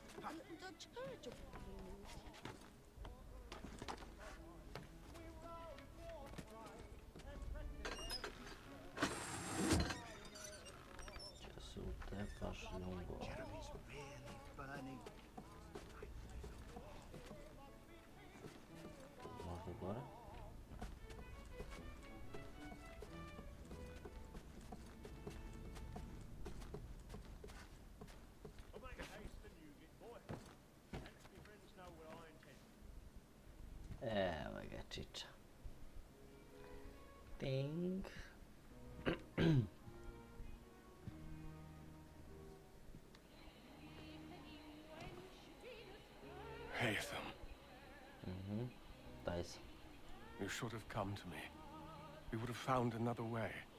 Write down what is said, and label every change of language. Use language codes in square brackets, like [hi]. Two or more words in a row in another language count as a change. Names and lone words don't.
[en] Jeremy's really burning. [sr] Може горе? Evo ga čiča. [en] Ting. Haytham. Dice. You should have come to me. We would have found another way.